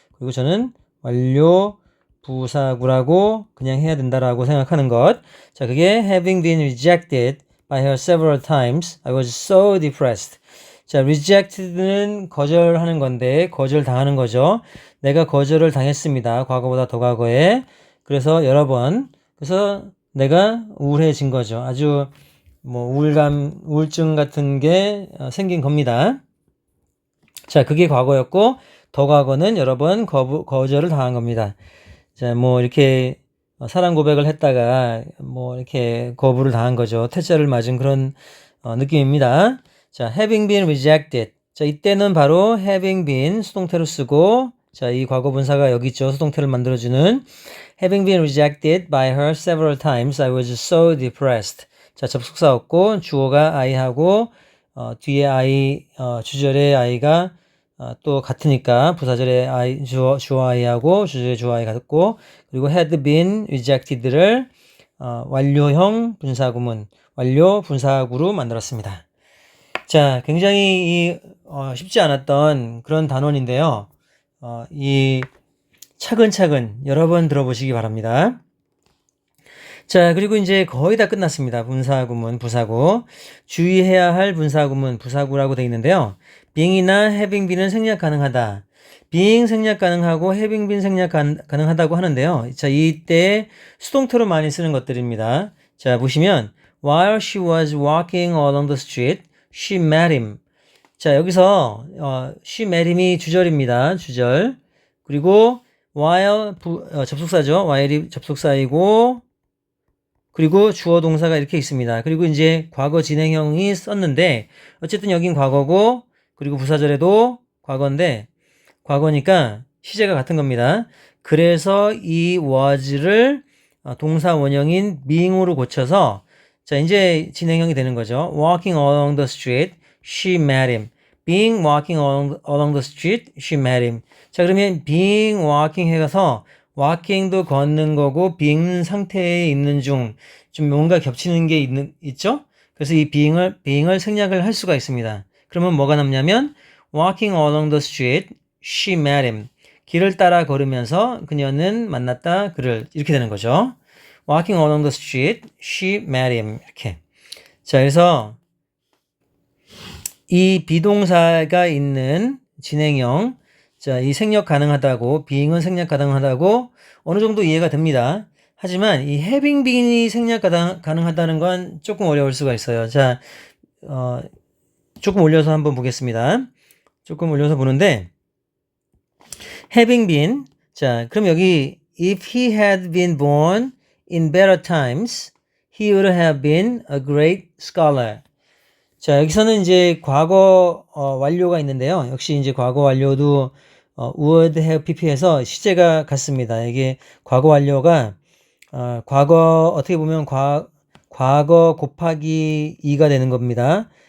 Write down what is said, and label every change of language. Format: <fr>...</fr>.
<ko>그리고 저는 완료 부사구라고 그냥 해야 된다라고 생각하는 것. 자, 그게</ko> <en>having been rejected by her several times, I was so depressed.</en> <ko>자, rejected는 거절하는 건데 거절당하는 거죠. 내가 거절을 당했습니다. 과거보다 더 과거에. 그래서 여러 번. 그래서 내가 우울해진 거죠. 아주 우울증 같은 게 생긴 겁니다. 자, 그게 과거였고 더 과거는 여러 번 거절을 당한 겁니다. 자, 이렇게 사랑 고백을 했다가 이렇게 거부를 당한 거죠. 퇴짜를 맞은 그런 느낌입니다.</ko> <en>자, having been rejected.</en> <ko>자, 이때는 바로 having been 수동태로 쓰고, 자, 이 과거 분사가 여기 있죠. 수동태를 만들어주는</ko> <en>having been rejected by her several times, I was so depressed.</en> <ko>자, 접속사 없고 주어가 I하고 뒤에 I, 주절의 I가 또 같으니까 부사절의 I, 주어 I하고 주절의 주어 I 같고, 그리고 had been rejected를 완료형 분사구문, 완료 분사구로 만들었습니다. 자, 굉장히 쉽지 않았던 그런 단원인데요. 이 차근차근 여러 번 들어보시기 바랍니다. 자, 그리고 이제 거의 다 끝났습니다. 분사구문, 부사구. 주의해야 할 분사구문, 부사구라고 되어 있는데요. being이나 having been은 생략 가능하다. being 생략 가능하고 having been 생략 가능하다고 하는데요. 자, 이때 수동태로 많이 쓰는 것들입니다. 자, 보시면</ko> <en>while she was walking along the street, she met him.</en> <ko>자, 여기서</ko> <en>she met him</en> <ko>이 주절입니다. 주절. 그리고 while 접속사죠. while이 접속사이고, 그리고 주어 동사가 이렇게 있습니다. 그리고 이제 과거 진행형이 썼는데 어쨌든 여긴 과거고, 그리고 부사절에도 과거인데 과거니까 시제가 같은 겁니다. 그래서 이 was를 동사 원형인 being으로 고쳐서 자, 이제 진행형이 되는 거죠.</ko> <en>walking along the street, she met him. being walking along the street, she met him.</en> <ko>자, 그러면 being walking 해가서 walking도 걷는 거고 being 상태에 있는 중 좀 뭔가 겹치는 게 있죠? 그래서 이 being을 생략을 할 수가 있습니다. 그러면 뭐가 남냐면</ko> <en>walking along the street, she met him.</en> <ko>길을 따라 걸으면서 그녀는 만났다 그를, 이렇게 되는 거죠.</ko> <en>walking along the street, she met him.</en> <ko>이렇게. 자, 그래서 이 비동사가 있는 진행형, 자, 이 생략 가능하다고, being은 생략 가능하다고 어느 정도 이해가 됩니다. 하지만 이 having been이 생략 가능하다는 건 조금 어려울 수가 있어요. 자, 조금 올려서 한번 보겠습니다. 조금 올려서 보는데</ko> <en>having been,</en> <ko>자, 그럼 여기</ko> <en>if he had been born in better times, he would have been a great scholar.</en> <ko>자, 여기서는 이제 과거 완료가 있는데요. 역시 이제 과거 완료도 would have pp에서 시제가 같습니다. 이게 과거 완료가 과거 어떻게 보면 과거 곱하기 2가 되는 겁니다.</ko>